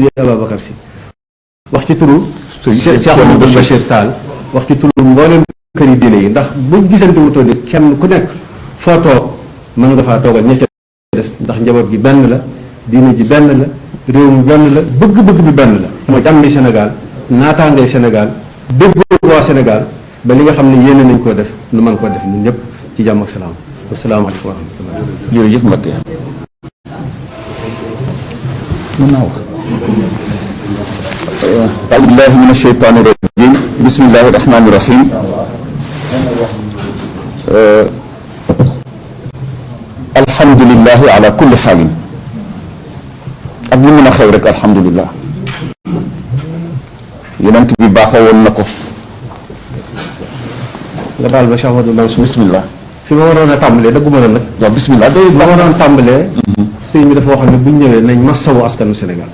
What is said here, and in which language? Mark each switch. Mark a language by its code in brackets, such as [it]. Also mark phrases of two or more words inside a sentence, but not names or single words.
[wo] Ababacar Sy wax ci turu Cheikh Amadou Bachir Tall wax ci turu mboolem kër yi diine yi ndax buñ gisante wutoo nit kenn ku nekk foo toog mën nga faa toogal ña ca des ndax njaboot gi benn la diine ji benn la réew mi benn la bëgg-bëgg bi benn la mooy jàmmi Sénégal naataangay Sénégal déggoo waa Sénégal ba li nga xam ne yéene nañ koo def nu mën koo def ñun ñëpp ci jàmm ak salaam [ar] والسلام عليكم ورحمة الله. [wo] jërëjëf Mbacké mën naa wax [ar] أعوذ بالله من الشيطان الرجيم بسم الله الرحمن الرحيم الحمد لله على كل حال [wo] ak lu mën a xew rek alhamdulilah yonent bi baaxoo woon na ko. nga baal ba Cheikh Amadou Mansour bismillah fi ma waroon a tàmbalee dëgguma la nag. waaw bismillah day ma waroon tàmbalee. sëñ bi dafa wax ne bu ñu ñëwee nañ masawu askanu Sénégal.